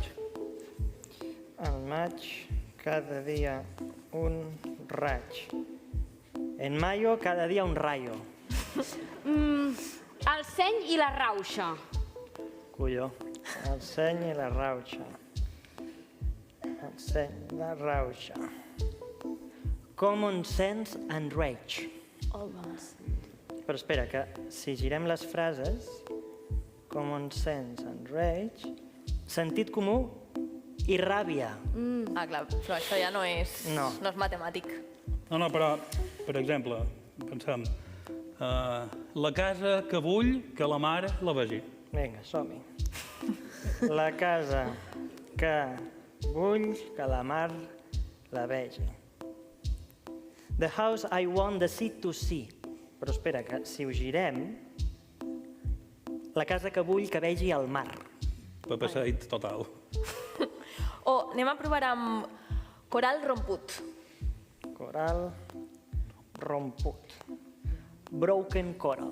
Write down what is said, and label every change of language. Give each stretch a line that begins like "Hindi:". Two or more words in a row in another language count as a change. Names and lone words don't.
Catalan: Al maig, cada dia un raig.
Spanish: En mayo, cada dia un rayo.
Catalan: El seny i la rauxa. Colló. El seny i la rauxa. El seny i la rauxa.
English: Common sense and rage.
Catalan: Però espera, que si girem les frases,
English: common sense and rage,
Catalan: sentit comú i ràbia. Clar, però això ja no és matemàtic. No, però, per exemple, pensem, la casa que vull que la mare la vegi. Vinga, som-hi. La casa que vull que la mar la vegi.
English: The house I want the sea to see.
Catalan: Però espera, que si ho girem, la casa que vull que vegi el mar. Passeig total. O anem a provar amb coral romput. Coral romput.
English: Broken coral.